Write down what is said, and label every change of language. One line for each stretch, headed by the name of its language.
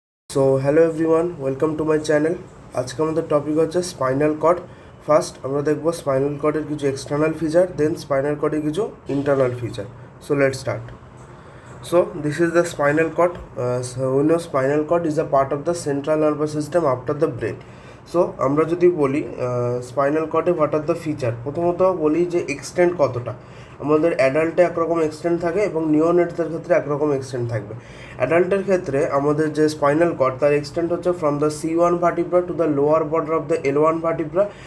English: So hello everyone, welcome to my channel.
Bangla: আজকে আমাদের topic হচ্ছে স্পাইনাল কর্ড। ফার্স্ট আমরা দেখব স্পাইনাল কর্ডের কিছু এক্সটার্নাল ফিচার, দেন স্পাইনাল কর্ডের কিছু internal feature.
English: So let's start. So this is the spinal cord. So we know spinal cord is a part of the central nervous system after the brain.
Bangla: So আমরা যদি বলি spinal কর্ডে
English: what are the feature,
Bangla: প্রথমত বলি যে extend কতটা। আমাদের অ্যাডাল্টে একরকম extend থাকে এবং নিওনেটসদের ক্ষেত্রে একরকম এক্সটেন্ড থাকবে। অ্যাডাল্টের ক্ষেত্রে আমাদের যে স্পাইনাল কর্ড তার এক্সটেন্ড হচ্ছে
English: From the C1 vertebra to the lower border of the L1 vertebra.